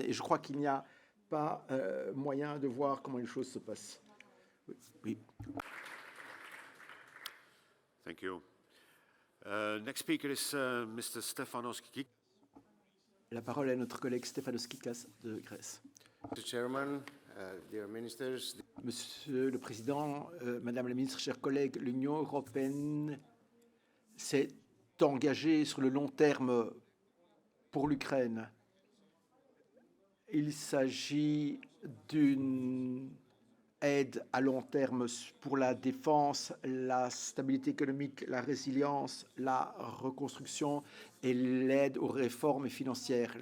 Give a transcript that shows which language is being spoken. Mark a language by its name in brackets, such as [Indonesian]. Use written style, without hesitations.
[French] Et je crois qu'il n'y a pas moyen de voir comment les choses se passent. Oui. [English] Thank you. Next speaker is Mr. Stefanos Kikik. [French] La parole est à notre collègue Stefanos Kikas de Grèce. [English] Mr. Chairman, dear ministers. [French] Monsieur le Président, Madame la Ministre, chers collègues, l'Union européenne s'est engagée sur le long terme pour l'Ukraine. Il s'agit d'une aide à long terme pour la défense, la stabilité économique, la résilience, la reconstruction et l'aide aux réformes financières.